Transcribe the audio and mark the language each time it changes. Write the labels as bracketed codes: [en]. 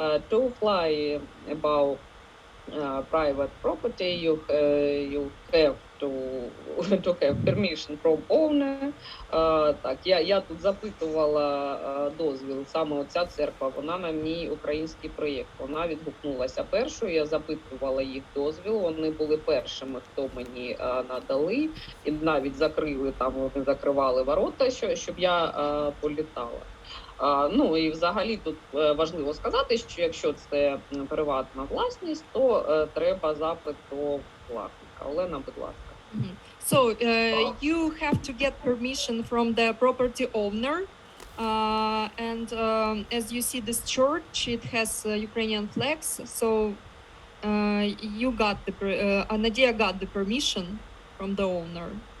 [en] To fly above private property, you have to have permission from owner. [uk] Так, я тут запитувала дозвіл, саме оця церква, вона на мій український проєкт. Вона відгукнулася першою, я запитувала їх дозвіл, вони були першими, хто мені надали, і навіть закрили, там вони закривали ворота, щоб я політала. І взагалі тут важливо сказати, що якщо це приватна власність, то треба запит до власника. Олена, будь ласка. [en] So you have to get permission from the property owner, and as you see this church, it has Ukrainian flags. So Nadia got the permission from the owner.